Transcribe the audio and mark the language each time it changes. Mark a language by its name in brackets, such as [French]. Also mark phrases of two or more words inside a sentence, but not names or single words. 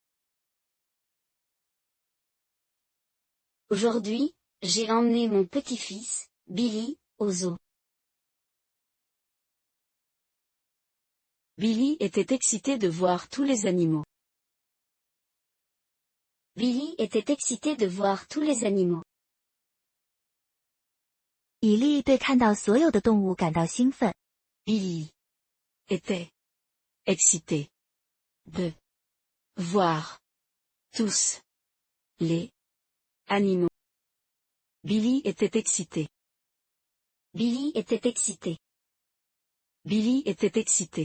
[French] Aujourd'hui, j'ai emmené mon petit-fils, Billy, au zoo. Billy était excité de voir tous les animaux. Billy était excité de voir tous les animaux. [Chinese] 比利对看到所有的动物感到兴奋。 [French] Billy était excité de voir tous les animaux. Billy était excité. Billy était excité. Billy était excité